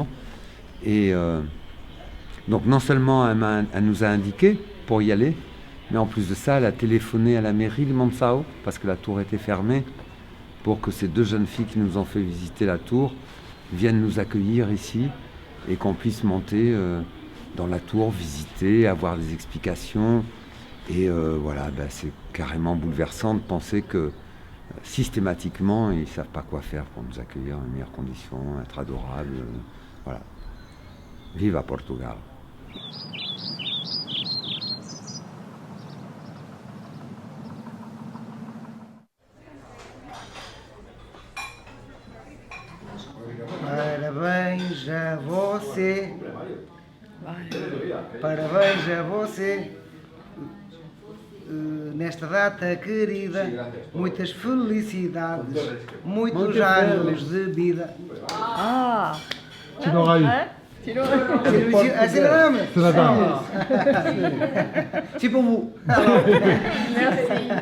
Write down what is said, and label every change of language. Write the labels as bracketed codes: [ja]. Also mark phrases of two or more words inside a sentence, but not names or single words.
[fr] Et donc non seulement elle nous a indiqué pour y aller, mais en plus de ça, elle a téléphoné à la mairie de Montsão, parce que la tour était fermée, pour que ces deux jeunes filles qui nous ont fait visiter la tour viennent nous accueillir ici et qu'on puisse monter dans la tour, visiter, avoir des explications. Et voilà, c'est carrément bouleversant de penser que systématiquement, ils ne savent pas quoi faire pour nous accueillir dans les meilleures conditions, être adorables. Voilà. [pt] Viva Portugal! Parabéns a você, parabéns a você, nesta data querida, muitas felicidades, muitos anos de vida. Ah, [fr] Tu l'auras eu. Tu l'auras eu. Ah, c'est la dame. C'est la dame. C'est pour vous. Merci.